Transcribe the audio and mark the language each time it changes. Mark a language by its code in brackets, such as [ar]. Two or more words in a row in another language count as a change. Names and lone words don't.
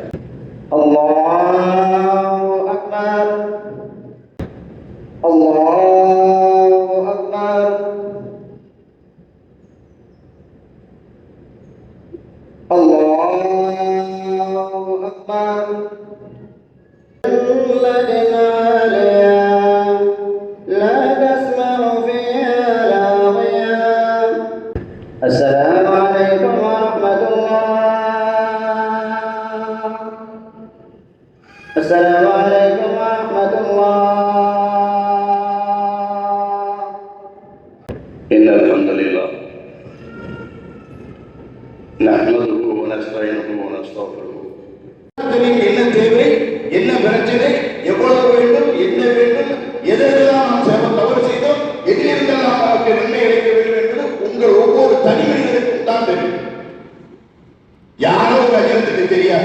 [ar] الله أكبر، الله أكبر، الله أكبر. السلام عليكم ورحمة الله. السلام عليكم ورحمة الله. إن الحمد لله نحمده ونستعينه ونستغفره. [ta] என்ன தேவை, என்ன பிரச்சனை, எவ்வளவு வேண்டும், என்ன வேண்டும், எதெல்லாம் நாம் தவறு செய்தோம், எதிலிருந்தெல்லாம் நமக்கு நன்மை கிடைக்க வேண்டும் என்பது உங்கள் ஒவ்வொரு தனி மனிதனுக்கும் தான் தெரியும். யாரோ அஜனத்துக்கு தெரியாது.